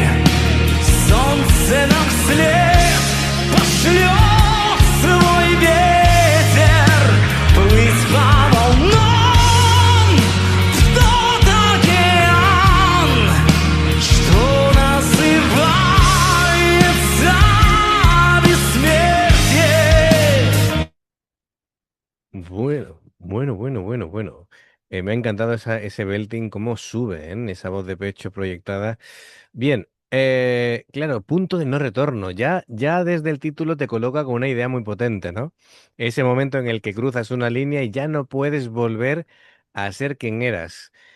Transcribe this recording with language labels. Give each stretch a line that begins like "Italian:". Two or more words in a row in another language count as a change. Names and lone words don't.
Russian: Солнце нам вслед пошлет свой ветер, плыть по волнам в тот океан, что называется бессмертие.
Spanish: Bueno. Me ha encantado ese belting, cómo sube, ¿eh? Esa voz de pecho proyectada. Bien, claro, punto de no retorno. Ya desde el título te coloca con una idea muy potente, ¿no? Ese momento en el que cruzas una línea y ya no puedes volver a ser quien eras.